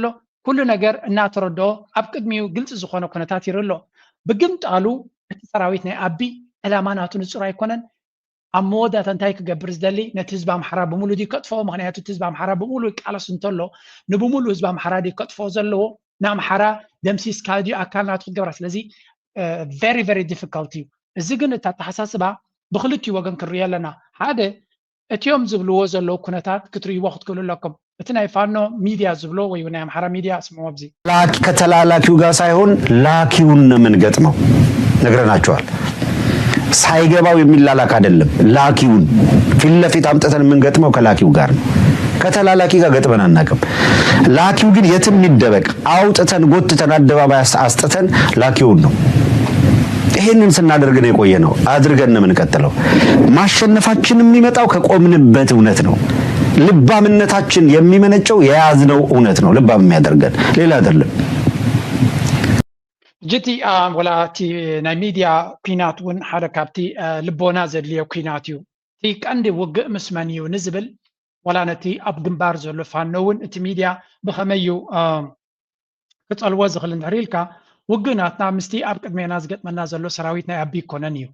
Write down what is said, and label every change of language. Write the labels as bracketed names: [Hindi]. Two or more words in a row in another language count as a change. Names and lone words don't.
[Tigrinya] ኩሉ ነገር እናተረድኦ ኣብ ቅድሚኡ ግልፂ ዝኾነ ኩነታት ይርኢ ኣሎ ብግምጣሉ እቲ ሰራዊት ናይ ኣቢ ዕላማ ናቱ ንጹር ኣይኮነን ኣብ መወዳእታ እንታይ ክገብር ዝደሊ ነቲ ህዝቢ ኣምሓራ ብምሉእ ድዩ ከጥፍኦ ምክንያቱ እቲ ህዝቢ ኣምሓራ ብምሉእ ይቃለስ እንተሎ ንብምሉእ ህዝቢ ኣምሓራ ድዩ ከጥፍኦ ዘለዎ ንኣምሓራ ደምሲስካ ድዩ ኣካል ናቱ ክገብራ ስለዚ [English] very very difficult [Tigrinya] እዩ እዚ ግን እቲ ኣተሓሳስባ ብክልቲኡ ወገን ክሪኦ ኣለና ሓደ እትዮም ዝብልዎ ዘለዉ ኩነታት ክትርእይዎ ክትክእሉ ኣለኩም እቲ ናይ ፋኖ ሚድያ ዝብሎ ወይ ናይ ኣምሓራ ሚድያ ስምዖ ኣብዚ [Amharic] ከተላላኪው ጋር ሳይሆን ላኪውን ነው የምንገጥመው ነግረናቸዋል ሳይገባው የሚላላክ አይደለም ላኪውን ፊት ለፊት አምጥተን የምንገጥመው ከላኪው ጋር ነው ከተላላኪ ጋር ገጥመን አናውቅም ላኪው ግን የትም ይደበቅ አውጥተን ጎትተን አደባባይ አስጥተን ላኪውን ነው ይሄንን ስናደርግ ነው የቆየነው አድርገን ነው የምንቀጥለው ማሸነፋችን የሚመጣው ከቆምንበት እውነት ነው ልባምነታችን የሚመነጨው የያዝነው እውነት ነው ልባም የሚያደርገን ሌላ አይደለም [Tigrinya] ጅቲ ወላቲ ናይ ሚድያ ኩናት እውን ሓደ ካብቲ ልቦና ዘድልዮ ኩናት እዩ እቲ ቀንዲ ውግእ ምስ መን እዩ ንዝብል ወላ ነቲ ኣብ ግንባር ዘሎ ፋኖ እውን እቲ ሚድያ ብኸመይ እዩ ክፀልዎ ዝኽእል እንድሕር ኢልካ ውግእ ናትና ምስቲ ኣብ ቅድሜና ዝገጥመና ዘሎ ሰራዊት ናይ ኣቢ ይኮነን እዩ